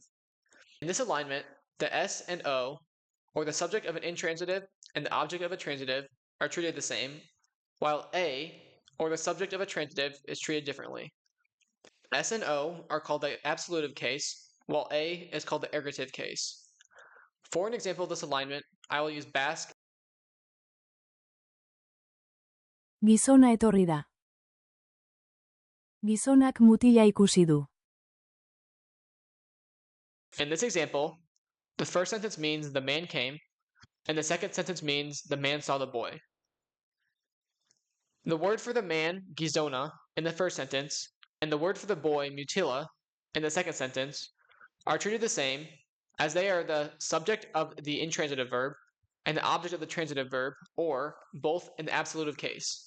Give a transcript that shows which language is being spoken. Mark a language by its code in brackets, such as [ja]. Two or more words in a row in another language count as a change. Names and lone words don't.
[en] In this alignment, the S and O, or the subject of an intransitive and the object of a transitive, are treated the same, while A, or the subject of a transitive, is treated differently. S and O are called the absolutive case, while A is called the ergative case. For an example of this alignment, I will use Basque. [eu] Gizona etorri da. Gizonak mutila ikusi du. [en] In this example, the first sentence means the man came, and the second sentence means the man saw the boy. The word for the man, gizona, in the first sentence, and the word for the boy, mutila, in the second sentence, are treated the same, as they are the subject of the intransitive verb and the object of the transitive verb, or both in the absolutive case.